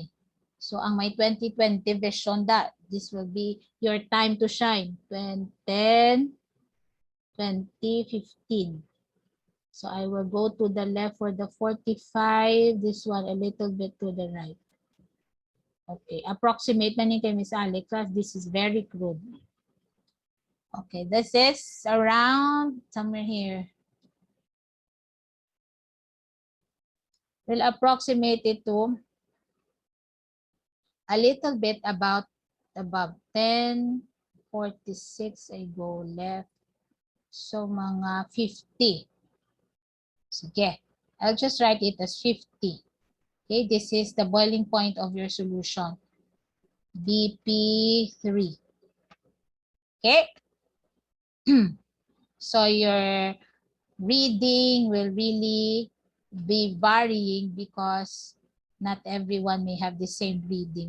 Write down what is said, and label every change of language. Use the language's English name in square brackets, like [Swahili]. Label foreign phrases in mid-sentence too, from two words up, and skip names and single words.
[English] So ang may 2020 vision that this will be your time to shine. 10, 2015. So I will go to the left for the 45. This one a little bit to the right. [Hiligaynon] Okay, approximate na ni kay Miss Alex. [English] This is very crude. Okay, this is around somewhere here. We'll approximate it to a little bit about above 10, 46. I go left. So mga 50. Sige. I'll just write it as 50. Okay, this is the boiling point of your solution. BP3. Okay. So your reading will really be varying because not everyone may have the same reading.